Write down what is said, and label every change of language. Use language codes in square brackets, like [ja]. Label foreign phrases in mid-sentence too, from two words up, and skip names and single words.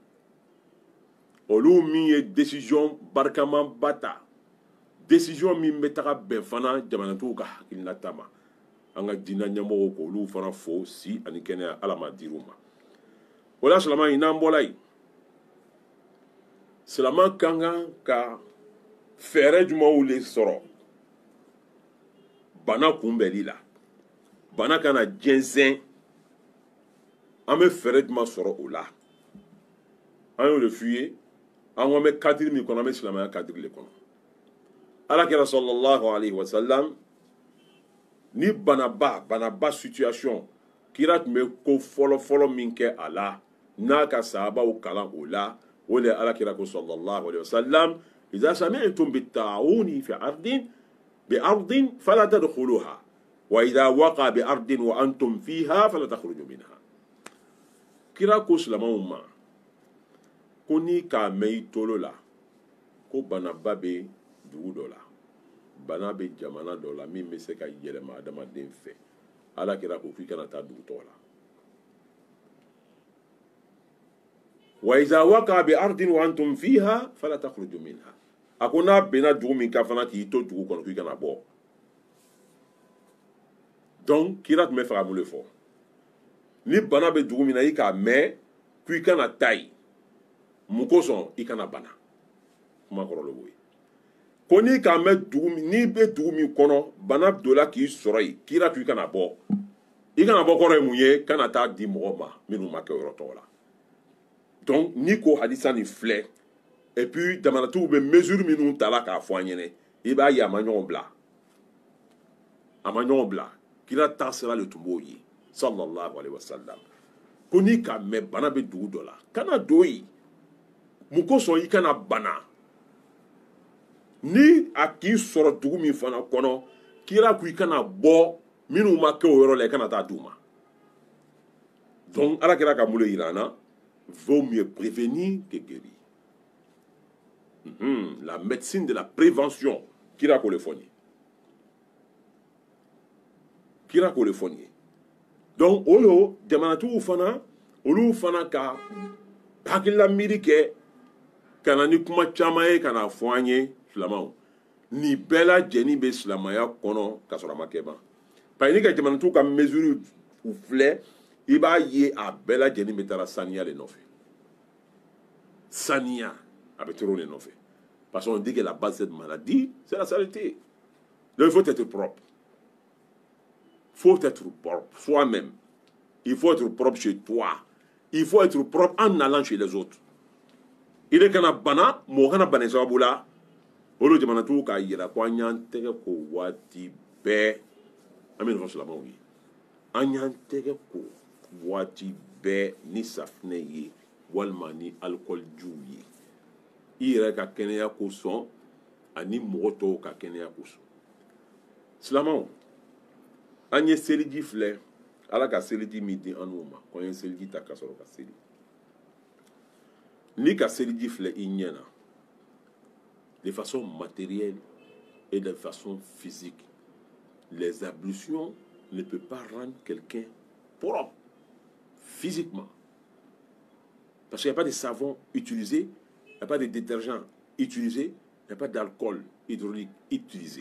[bm] olu min ye décision barikamanba ta décision min bɛ taga bɛn fana jamanatigiw ka hakilinata ma an ka diinɛ ɲɛmɔgɔw k'olu fana fo si ani kɛnɛya ala ma dir'u ma o la silama yi n'an bɔla yen silama kan kan ka fɛɛrɛ jumɛnw de sɔrɔ bana kunbɛnli la bana kana jɛnsɛn an bɛ fɛɛrɛ jumɛn sɔrɔ o la an y'o de f'i ye an ko an bɛ kadiri min kɔnɔ an bɛ silamɛya kadiri de kɔnɔ alakira [ar] صلى الله عليه وسلم [bm] ni banaba situation kira tun bɛ ko fɔlɔ-fɔlɔ min kɛ a la n'a ka sahabaw kalan o la o de ye alakira ko [ar] صلى الله عليه وسلم إذا سمعتم بالطاعون في أرض فلا تدخلوها وإذا وقع بأرض وأنتم فيها فلا تخرجوا منها [bm] kira ko silamɛw ma ko ni k'a mɛn i tolo la ko banaba bɛ dugu dɔ la bana bɛ jamana dɔ la min bɛ se ka yɛlɛma adamaden fɛ alakira ko k'i kana taa dugu tɔgɔ la [ar] وإذا وقع بأرض وأنتم فيها فلا تخرجوا منها [bm] a ko n'a bɛnna dugu min kan fana k'i to dugu kɔnɔ k'i kana bɔ donc kira tun bɛ fɛ ka mun de fɔ ni bana bɛ dugu min na i k'a mɛn k'i kana taa yen mun kosɔn i kana bana kuma kɔrɔ b'o ye ko n'i k'a mɛn n'i bɛ dugu min kɔnɔ bana donna k'i sɔrɔ yen kira k'i kana bɔ i kana bɔ kɔrɔ ye mun ye kana taa di mɔgɔ ma minnu ma kɛ yɔrɔ tɔgɔ la donc n'i ko hadisa nin filɛ [fr] et puis [bm] jamanatigiw bɛ mesure minnu ta la k'a fɔ an ɲɛna i b'a ye a ma ɲɔgɔn bila kira taasira de tun b'o ye [ar] صلى الله عليه وسلم [bm] ko n'i k'a mɛn bana bɛ dugu dɔ la kana don yen mun kosɔn i kana bana ni a k'i sɔrɔ dugu min fana kɔnɔ kira ko i kana bɔ minnu ma kɛ o yɔrɔ la i kana taa d'u ma donc alakira ka mun de yira an na [fr] vaut mieux prévenir que guérir la médecine de la prévention [bm] kira ko le fɔ n ye donc o lo jamanatigiw fana olu fana ka hakilila miiri kɛ ka na ni kuma caman ye ka na fɔ an ye silamaw nin bɛɛ lajɛlen bɛ silamaya kɔnɔ ka sɔrɔ a ma kɛ ban [fr] parce que [bm] ni ka jamanatigiw ka mesure u filɛ i b'a ye a bɛɛ lajɛlen bɛ taara saniya de nɔfɛ saniya a bɛ tɔrɔ de nɔfɛ [fr] parce qu'on dit que la base de cette maladie c'est la saleté donc il faut être propre soi-même il faut être propre chez toi il faut être propre en allant chez les autres il est [bm] kana bana mɔgɔ kana bana sababu la olu jamanatigiw k'a yira ko an y'an tɛgɛ ko waati bɛɛ an bɛ nin fɔ silamɛw ye an y'an tɛgɛ ko waati bɛɛ ni safinɛ ye walima ni alcool jiw ye i yɛrɛ ka kɛnɛya kosɔn ani mɔgɔ tɔw ka kɛnɛya kosɔn silamɛw an ye seliji filɛ ala ka seliji min di an n'u ma ko an ye seliji ta ka sɔrɔ ka seli ni ka seliji filɛ i ɲɛ na [fr] de façon matérielle et de façon physique les ablutions ne peuvent pas rendre quelqu'un propre physiquement parce qu'il n'y a pas de savon utilisé, il n'y a pas de détergent utilisé, il n'y a pas d'alcool hydraulique utilisé.